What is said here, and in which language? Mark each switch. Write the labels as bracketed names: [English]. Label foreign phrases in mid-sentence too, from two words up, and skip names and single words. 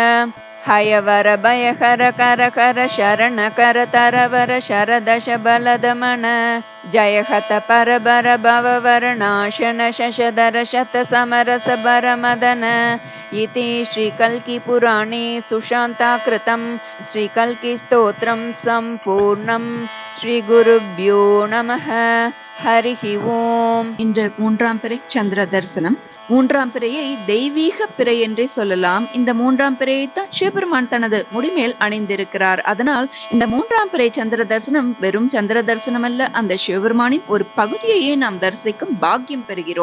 [Sanskrit] हयवर भयकर कर कर शरण कर तरवर शरदश बलदमन जय हत परबर भववर्णाशन शशधर शत समरस बर मदन इति श्रीकल्की पुराणे सुशान्ताकृतं श्रीकल्की स्तोत्रं सम्पूर्णं श्रीगुरुभ्यो नमः हरिः ओम्. [Tamil] இன்று மூன்றாம் பிறை சந்திர தரிசனம். மூன்றாம் பிறையை தெய்வீக பிறை என்றே சொல்லலாம். இந்த மூன்றாம் பிறையை தான் சிவபெருமான் தனது முடிமேல் அணிந்திருக்கிறார். அதனால் இந்த மூன்றாம் பிறை சந்திர தரிசனம் வெறும் சந்திர தரிசனம் அல்ல, அந்த சிவபெருமானின் ஒரு பகுதியையே நாம் தரிசிக்கும் பாக்கியம் பெறுகிறோம்.